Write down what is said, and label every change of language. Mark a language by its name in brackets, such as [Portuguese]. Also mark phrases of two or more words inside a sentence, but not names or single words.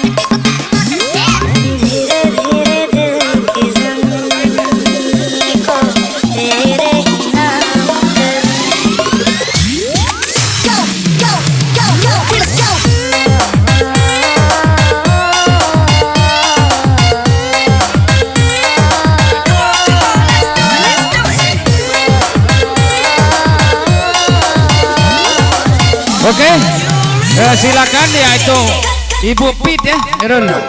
[Hindi] धीरे धीरे दिल की ज़मीन को तेरे ही नाम करूं [English] Let's go [Indonesian] Oke, silakan yaitu Ibu Pit ya, Erul.